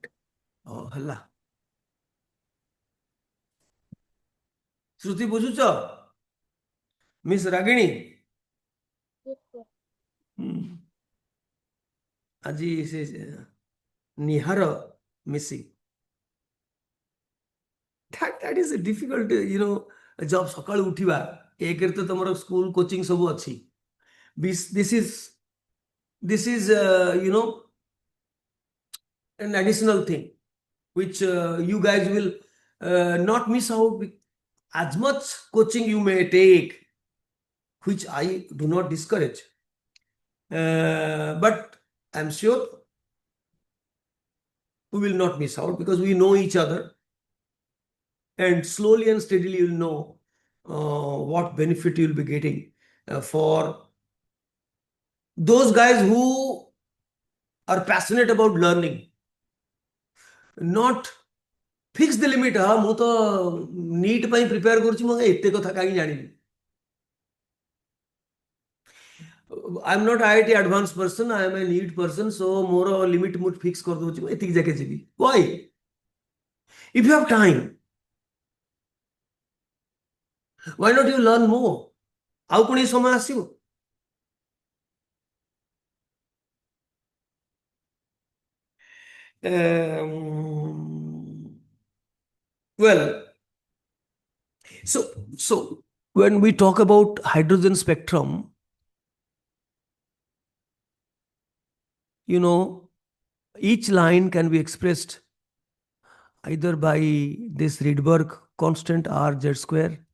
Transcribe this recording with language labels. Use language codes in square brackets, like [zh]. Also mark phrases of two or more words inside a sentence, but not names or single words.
[or] ହେଲା। ଶ୍ରୁତି ବୁଝୁଛ? ମିସ୍ ରାଗିଣୀ [en] Yes, sir. [or] ଆଜି ସେ ନିହାର ମିସିଂ। [en] that is a difficult, job। [or] ସକାଳୁ ଉଠିବା, ଏକରେ ତ ତମର [en] school coaching [or] ସବୁ ଅଛି। [en] this is an additional thing which you guys will not miss out. As much coaching you may take, which I do not discourage, but I'm sure we will not miss out, because we know each other, and slowly and steadily you'll know what benefit you'll be getting for those guys who are passionate about learning, not fix the limit। [or] ହଁ ମୁଁ ତ ନୀଟ ପାଇଁ ପ୍ରିପେୟାର କରୁଛି, ମୁଁ ଏତେ କଥା କାହିଁ ଜାଣିବି। [en] I am not IIT advanced person, I am a NEET person, so [or] ମୋର limit ମୁଁ fix କରିଦଉଛି, ମୁଁ ଏତିକି ଯାକେ ଯିବି। [en] Why? If you have time, why not you learn more? [or] ଆଉ ପୁଣି ସମୟ ଆସିବ। [en] Well, so when we talk about hydrogen spectrum, each line can be expressed either by this Rydberg constant Rz square.